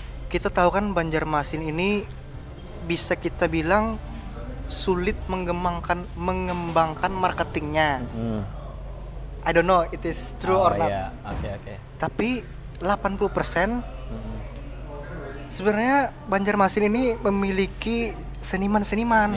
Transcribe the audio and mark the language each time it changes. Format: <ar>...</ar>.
<id>Kita tahu kan Banjarmasin ini bisa kita bilang sulit mengembangkan marketingnya.</id> <en>I don't know it is true or not. Okay.</en> <id>Tapi 80% sebenarnya Banjarmasin ini memiliki seniman-seniman.</id>